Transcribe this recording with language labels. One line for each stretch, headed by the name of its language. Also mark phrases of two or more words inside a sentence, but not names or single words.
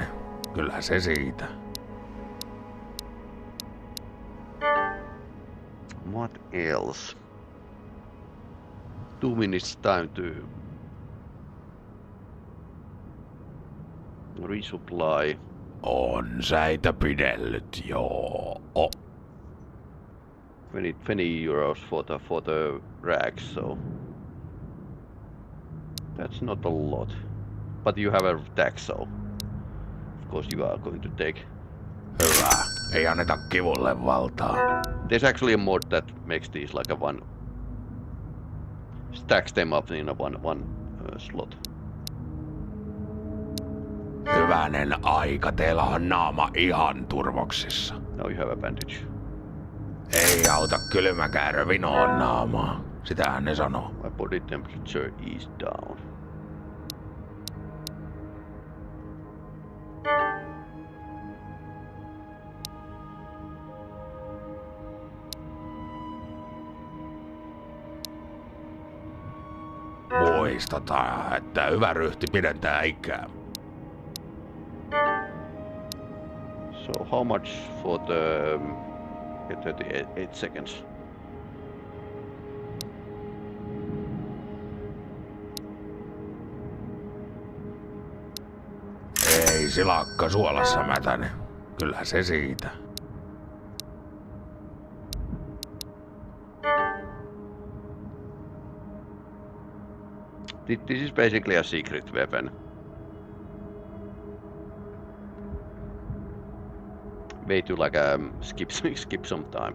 Finnish: Kyllä se siitä.
English: What else? 2 minutes time to resupply.
Finnish: On säitä pidellyt, joo.
English: 20 euros for the rags, so that's not a lot. But you have a tax, so of course you are going to take.
Finnish: Hyvä. Ei anneta kivulle valtaa.
English: There's actually a mod that makes these like a one, stacks them up in a one slot.
Finnish: Hyvänen aika, teillä on naama ihan turvoksissa.
English: Now you have a bandage.
Finnish: Ei auta kylmäkäärö vinoon naamaa. Sitähän ne sanoo.
English: My body temperature is down.
Finnish: Muistetaan, että hyvä ryhti pidentää ikää.
English: So how much for the 38 seconds?
Finnish: Ei silakka suolassa mätäne. Kyllä se siitä.
English: This is basically a secret weapon. Way to like skip some time.